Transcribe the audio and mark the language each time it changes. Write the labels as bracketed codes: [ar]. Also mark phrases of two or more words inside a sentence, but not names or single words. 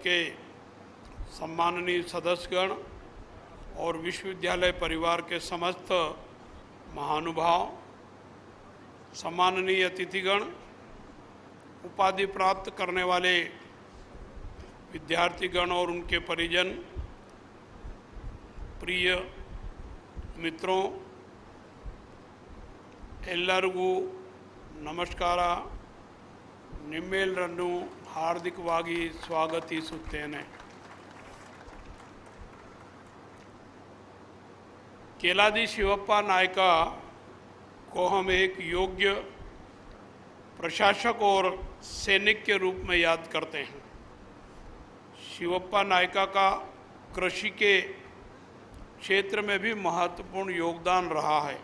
[hi] के सम्माननीय सदस्यगण और विश्वविद्यालय परिवार के समस्त महानुभाव, सम्माननीय अतिथिगण, उपाधि प्राप्त करने वाले विद्यार्थीगण और उनके परिजन, प्रिय मित्रों, [kn] ಎಲ್ಲರಿಗೂ ನಮಸ್ಕಾರ. ನಿಮ್ಮೆಲ್ಲರನ್ನು ಹಾರ್ದಿಕವಾಗಿ ಸ್ವಾಗತಿಸುತ್ತೇನೆ. [hi] केलादी शिवप्पा नायका को हम एक योग्य प्रशासक और सैनिक के रूप में याद करते हैं. शिवप्पा नायका का कृषि के क्षेत्र में भी महत्वपूर्ण योगदान रहा है.